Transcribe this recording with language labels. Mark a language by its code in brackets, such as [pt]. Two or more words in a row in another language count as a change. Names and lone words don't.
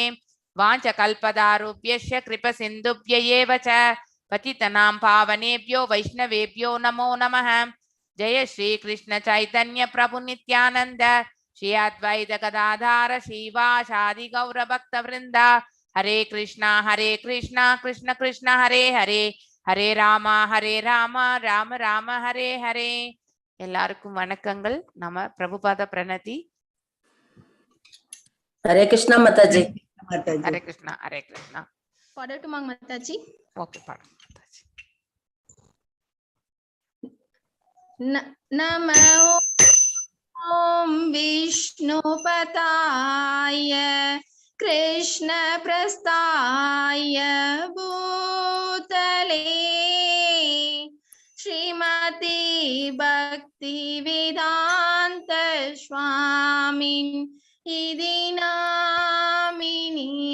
[sa] वाञ्छकल्पतरुभ्यश्च कृपसिन्धुभ्यैव च पतितनां पावनेभ्यो वैष्णवेभ्यो नमो नमः. जय श्री कृष्ण चैतन्य प्रभु नित्यानंद श्री अद्वैत गदाधर श्रीवासादि गौर भक्त वृंद. हरे कृष्णा कृष्ण कृष्ण हरे हरे हरे राम राम राम हरे हरे. [ta] எல்லாருக்கும் வணக்கங்கள். நம்ம பிரபுபாத பிரணதி. [sa] हरे कृष्णा माताजी. हरे कृष्णा हरे कृष्णा. [ta] பாடட்டுமா மாதாஜி. ஓகே பாடு மாதாஜி. [sa] नमो ओम विष्णुपताय कृष्ण प्रस्थाय भूतले श्रीमती भक्ति वेदांत स्वामिन् इति नामिनी.